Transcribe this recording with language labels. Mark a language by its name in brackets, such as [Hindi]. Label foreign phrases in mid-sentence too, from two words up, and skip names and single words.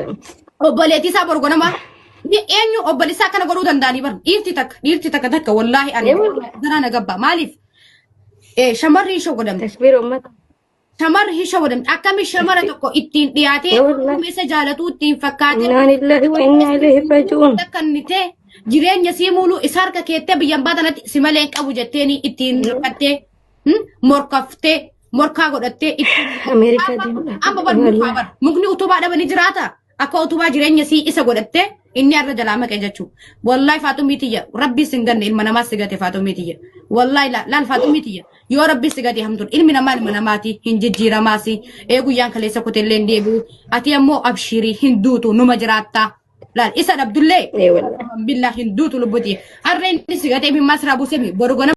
[Oromo] obboleetii isaa borgonama eenyu obboleessaa kana godhuu danda'anii bar dhiirti takka wallahi ani darana gabba maaliif shamarri ishoo godhamte takbir ummata shamarri ishoo godhamte akkami shamara tokko ittiin dhiyaatee kumeessa jaalatuu ittiin fakkaatee [Arabic] إنا لله وإنا إليه راجعون [Oromo] takkannitee jireenya sii muuluu isa harka keettee biyyan baatanatti si malee qabu jetteeni ittiin hirkattee morkaftee morkaa godhattee ittiin Ameerikaa deemuudha amma bar mukni utubaa dhabanii jiraata akka utubaa jireenya sii isa godhattee inni arra jalaa maqee jechuu wallahi faatumitiya rabbi singanne ilma namaa sigate faatumitiya wallahi laal faatumitiya yoo rabbi sigate hamtuun ilmi namaa ilma namaati hin jijjiiramaasi guyyaan kaleessa kutellee deebi'u ati ammoo abshirii hin duutu numa jiraatta laal isa dhabdullee billah hin duutu lubbuti arra inni sigate min masraa buusemi borgona